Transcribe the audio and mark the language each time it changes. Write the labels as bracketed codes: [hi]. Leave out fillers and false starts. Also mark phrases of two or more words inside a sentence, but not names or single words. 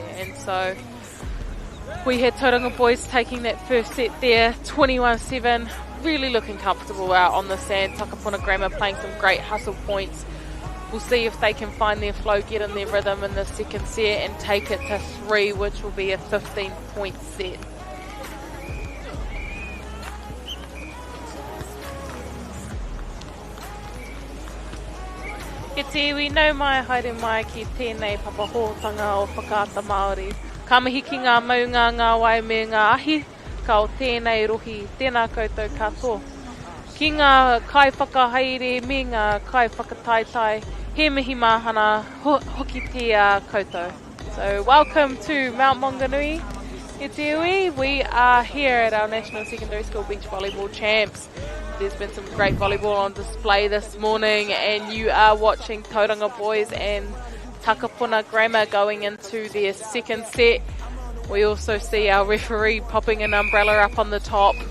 [en] And so we had Tauranga boys taking that first set there, 21-7, really looking comfortable out on the sand. Takapuna Grammar playing some great hustle points. We'll see if they can find their flow, get in their rhythm in the second set and take it to 3, which will be a 15-point set. [mi] Ke tiwi nau mai haere mai ki tēnei papahōtanga o Whakaata Māori. Ka mihi ki ngā maunga, ngā wai me ngā ahi, ka o tēnei rohi, tēnā koutou katoa. Ki ngā kai whakahaere me ngā kai whakataitai, he mihi mahana hoki te koutou. [en] So welcome to Mount Maunganui, [mi] e te iwi. [en] We are here at our National Secondary School Beach Volleyball Champs. There's been some great volleyball on display this morning, and you are watching Tauranga boys and Taka Grammar going into their second set. We also see our referee popping an umbrella up on the top.